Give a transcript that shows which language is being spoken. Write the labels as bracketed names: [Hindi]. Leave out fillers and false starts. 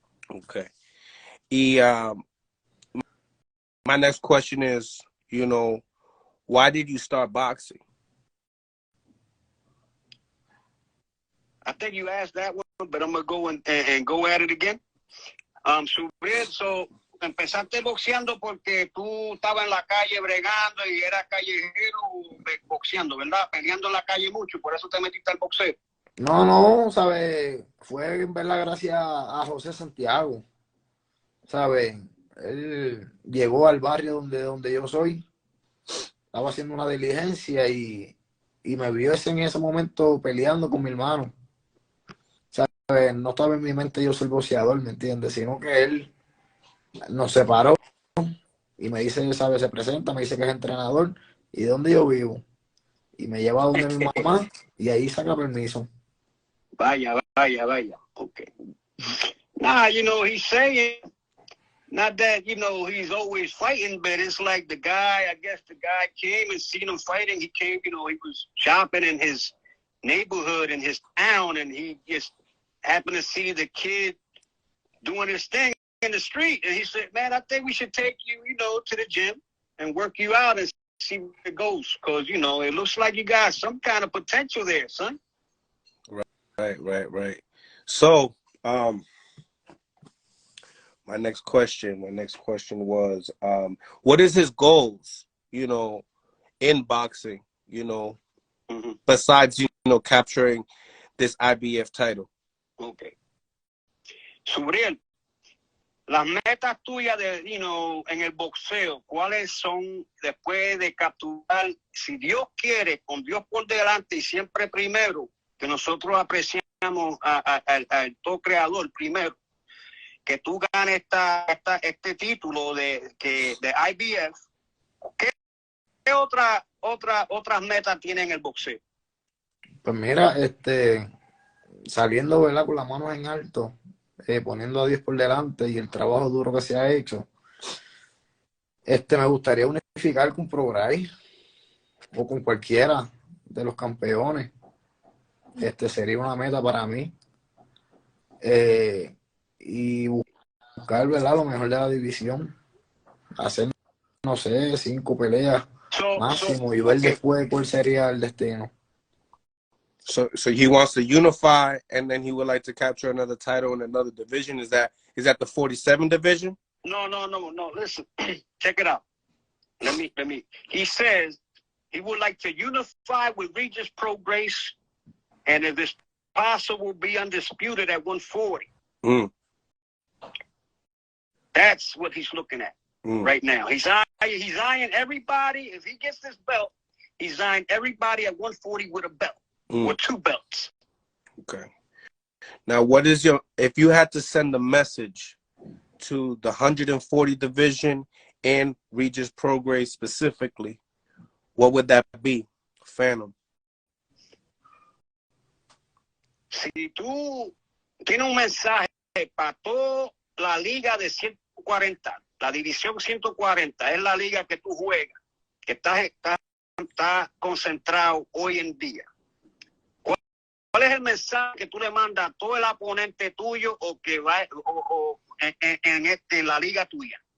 [English] Okay. My next question is, why did you start boxing? I think you asked that one, but I'm going to go and go at it again. [Spanish] So empezaste boxeando porque tú estabas en la calle bregando y eras callejero boxeando, ¿verdad? Peleando en la calle mucho, por eso te metiste al boxeo. No, ¿sabes? Fue en verdad gracias a José Santiago, ¿sabes? Él llegó al barrio donde yo soy, estaba haciendo una diligencia y me vio en ese momento peleando con mi hermano. ¿Sabes? No estaba en mi mente yo ser boxeador, ¿me entiendes? Sino que él Nos separó y me dice, ¿sabe? Se presenta, me dice que es entrenador y de dónde yo vivo. Y me lleva a donde mi mamá y ahí saca permiso. Vaya. Okay. [English] Nah, you know, he's saying, not that, you know, he's always fighting, but it's like the guy, I guess the guy came and seen him fighting. He came, you know, he was shopping in his neighborhood, in his town, and he just happened to see the kid doing his thing in the street. And he said, man, I think we should take you, you know, to the gym and work you out and see where it goes. Because, you know, it looks like you got some kind of potential there, son. Right. So, my next question was, what is his goals, you know, in boxing, you know, besides, you know, capturing this IBF title? Okay. [Spanish] Subreil, las metas tuyas de, [English] you know, [Spanish] en el boxeo, ¿cuáles son después de capturar, si Dios quiere, con Dios por delante y siempre primero, que nosotros apreciamos al todo creador primero, que tú ganes este título de IBF? ¿Qué otras metas tiene en el boxeo? Pues mira, saliendo, ¿verdad? Con las manos en alto, poniendo a Dios por delante y el trabajo duro que se ha hecho, me gustaría unificar con Prograis o con cualquiera de los campeones. Sería una meta para mí. Y buscar, ¿verdad? Lo mejor de la división. Hacer, no sé, 5 peleas máximo y ver después cuál sería el destino. [English] So he wants to unify, and then he would like to capture another title in another division. Is that the 47 division? No. Listen, check it out. Let me. He says he would like to unify with Regis Prograis, and if it's possible, be undisputed at 140. That's what he's looking at right now. He's eyeing everybody. If he gets this belt, he's eyeing everybody at 140 with a belt. Or 2 belts. Okay. Now, if you had to send a message to the 140 division and Regis Prograis specifically, what would that be, Phantom? [Spanish] Si tú tienes un mensaje para toda la liga de 140, la división 140 es la liga que tú juegas, que está concentrado hoy en día. ¿Cuál es el mensaje que tú le mandas a todo el oponente tuyo o que va en la liga tuya?